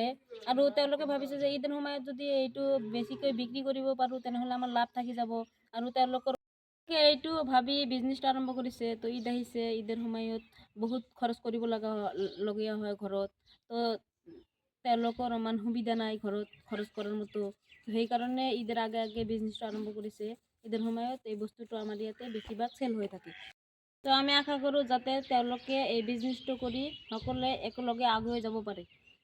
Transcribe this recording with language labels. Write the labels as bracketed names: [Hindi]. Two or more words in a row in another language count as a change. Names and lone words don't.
[Assamese] আৰু তেওঁলোকে ভাবিছে যে ঈদের সময়ত যদি এইটো বেছিকৈ বিক্ৰী কৰিব পাৰোঁ তেনেহ'লে আমাৰ লাভ থাকি যাব। আৰু তেওঁলোকৰ এইটো ভাবি বিজনেছটো আৰম্ভ কৰিছে। তো ঈদ আহিছে, ঈদের সময়ত বহুত খৰচ কৰিব লগীয়া হয় ঘৰত। তো তেওঁলোকৰ ইমান সুবিধা নাই ঘৰত খৰচ কৰাৰ মতো, সেইকাৰণে ঈদের আগে আগে বিজনেছটো আৰম্ভ কৰিছে। ঈদের সময়ত এই বস্তুটো আমাৰ ইয়াতে বেছিভাগ চেল হৈ থাকে। তো আমি আশা কৰোঁ যাতে তেওঁলোকে এই বিজনেছটো কৰি সকলোৱে একেলগে আগুৱাই যাব পাৰে।